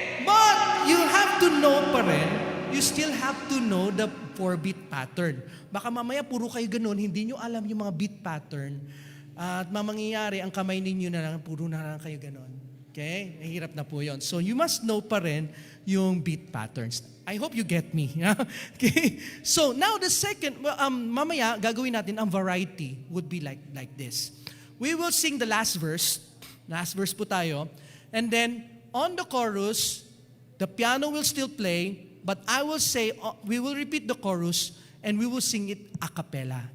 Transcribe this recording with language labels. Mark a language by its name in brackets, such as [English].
[English] But you have to know pa rin, you still have to know the 4-beat pattern. [Filipino] Baka mamaya puro kayo ganun, hindi nyo alam yung mga beat pattern. At mamangyayari, ang kamay ninyo na lang, puro na lang kayo ganun. Okay? Mahirap na po yun. [English] So you must know pa rin yung beat patterns. I hope you get me. Okay? So now the second, [Filipino] mamaya gagawin natin ang variety [English] would be like this. We will sing the last verse. Last verse po tayo. And then on the chorus, the piano will still play, but I will say, we will repeat the chorus and we will sing it a cappella.